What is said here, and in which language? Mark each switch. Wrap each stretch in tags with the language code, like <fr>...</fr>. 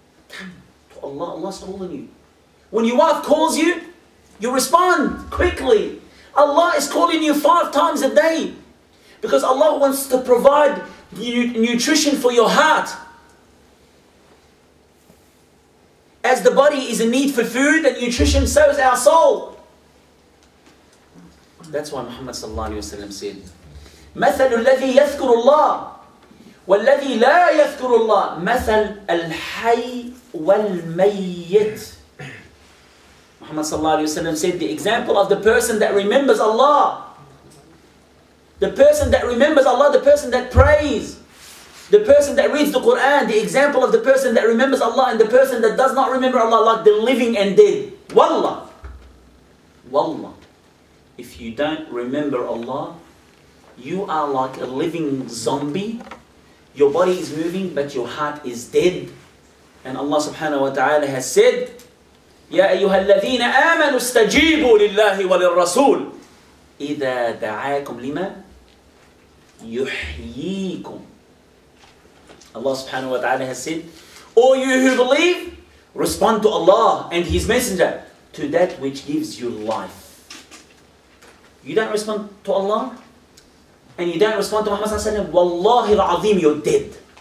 <en>Come to Allah, Allah's calling you. When your wife calls you, you respond quickly. Allah is calling you 5 times a day, because Allah wants to provide nutrition for your heart. As the body is in need for food and nutrition, so is our soul. That's why Muhammad sallallahu alaihi wasallam said,</en> <ar>مثل الذي يذكر الله والذي لا يذكر الله مثل الحي والميت.</ar> <en>Muhammad sallallahu alaihi wasallam said, the example of the person that remembers Allah, the person that remembers Allah, the person that prays, the person that reads the Quran, the example of the person that remembers Allah and the person that does not remember Allah, like the living and dead. Wallah. Wallah. If you don't remember Allah, you are like a living zombie. Your body is moving, but your heart is dead. And Allah subhanahu wa ta'ala has said,</en> <ar>يا أيها الذين آمنوا استجيبوا لله وللرسول إذا دعاكم لما يحييكم.</ar> <en>Allah subhanahu wa ta'ala has said, all you who believe, respond to Allah and His Messenger, to that which gives you life. You don't respond to Allah and you don't respond to Muhammad sallallahu alaihi wasallam, wallahi al-azim, you're dead.</en>